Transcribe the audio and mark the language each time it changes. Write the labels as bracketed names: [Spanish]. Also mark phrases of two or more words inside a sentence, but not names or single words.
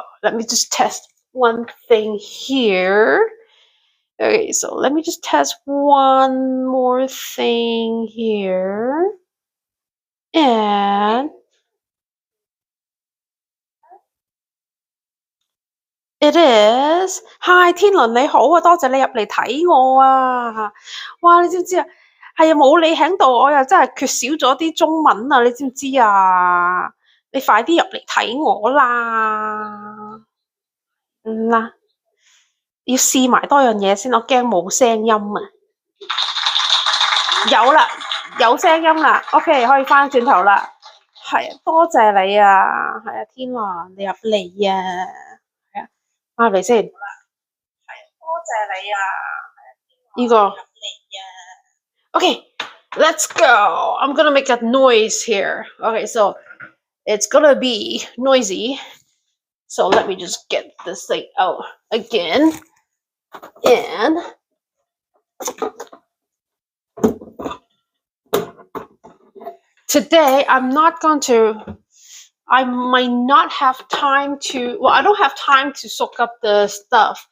[English] Let me just test one thing here. Okay. So let me just test one more thing here. And it is. Hi， [Cantonese] 天倫你好啊，多謝你入嚟睇我啊！哇，你知唔知啊？係啊，冇你喺度，我又真係缺少咗啲中文啊！你知唔知啊？你快啲入嚟睇我啦！啦，要試埋多樣嘢先，我驚冇聲音啊！有啦，有聲音啦，OK， 可以翻轉頭啦。係啊，多謝你啊！係啊，天倫你入嚟啊！係啊，翻入嚟先。 [English] Okay, let's go. I'm gonna make a noise here. Okay, so it's gonna be noisy. So let me just get this thing out again. And today I might not have time to, I don't have time to soak up the stuff.